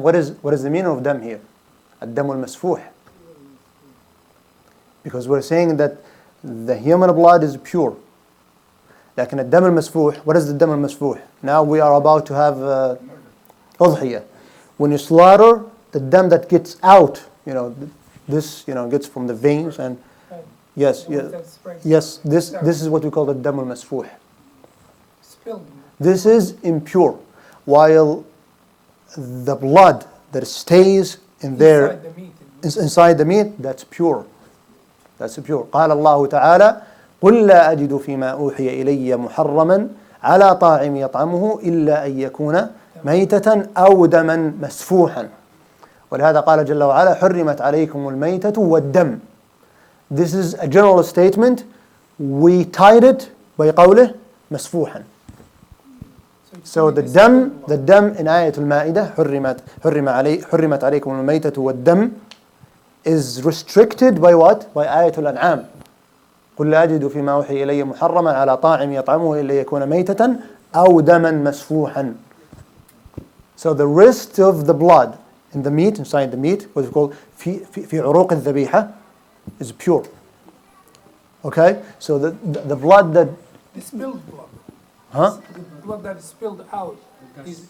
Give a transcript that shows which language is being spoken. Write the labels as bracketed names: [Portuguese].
[English] What is the meaning of dam here? [Arabic] الدم المسفوح. [English] Because we're saying that the human blood is pure. [Arabic] لكن الدم المسفوح, [English] what is the [Arabic] دم المسفوح? [English] Now we are about to have أضحية. When you slaughter, the dam that gets out, this gets from the veins, and yes, this is what we call the dam al-masfuh. Spilled. This is impure, while the blood that stays in there Inside the meat. inside the meat, that's pure. That's pure. [Arabic] قال الله تعالى قل لا أجد فيما أوحي إلي محرما على طاعم يطعمه إلا أن يكون ميتة أو دما مسفوحا. ولهذا قال جل وعلا حرمت عليكم الميتة والدم. [English] This is a general statement. We tied it by [Arabic] قوله مسفوحا. [English] So the dam in آية المائدة [Arabic] حرمت عليكم الميتة والدم [English] is restricted by what? [Arabic] By آية الأنعام. قل لا أجد فيما أوحي إلي محرما على طاعم يطعمه إلا يكون ميتة أو دما مسفوحا. [English] So the rest of the blood in the meat, inside the meat, what is called [Arabic] في عروق الذبيحة, [English] is pure. Okay, so the blood that, The spilled blood. huh? The blood that is spilled out is